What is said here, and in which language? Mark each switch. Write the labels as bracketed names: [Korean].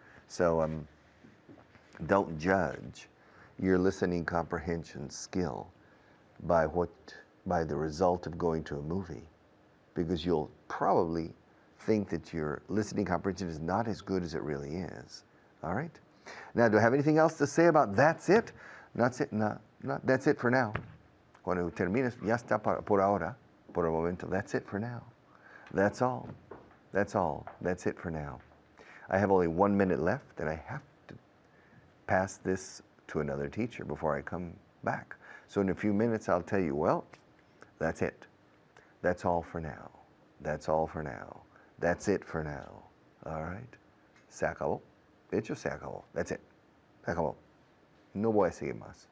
[English] So don't judge your listening comprehension skill by the result of going to a movie, because you'll probably think that your listening comprehension is not as good as it really is. All right? Now, do I have anything else to say about that's it? That's it. That's it for now. [Spanish] Cuando termines, ya está por ahora, por el momento. [English] That's it for now. That's all. That's all. That's it for now. I have only 1 minute left, and I have to pass this to another teacher before I come back. So in a few minutes, I'll tell you, well, that's it. That's all for now. That's all for now. That's it for now. All right? [Spanish] Se acabó. De hecho, se acabó. [English] That's it. [Spanish] Se acabó. No voy a seguir más.